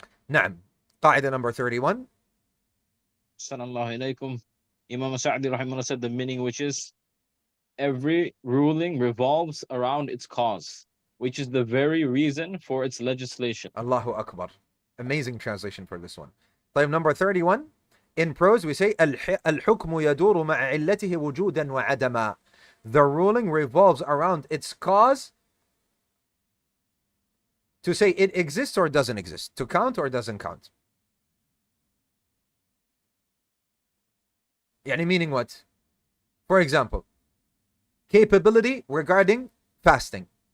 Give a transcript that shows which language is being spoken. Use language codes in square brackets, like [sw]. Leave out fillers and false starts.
[en] Naam. Qaida number 31. [ar] Sallallahu alaykum. [en] Imam Sa'di rahimahullah said the meaning which is every ruling revolves around its cause. which is the very reason for its legislation. Allahu Akbar. Amazing translation for this one. طيب, number 31. In prose, we say [ar] الحكم يدور مع علته وجودا وعدما. [en] The ruling revolves around its cause to say it exists or doesn't exist, to count or doesn't count. يعني meaning what? For example, capability regarding fasting.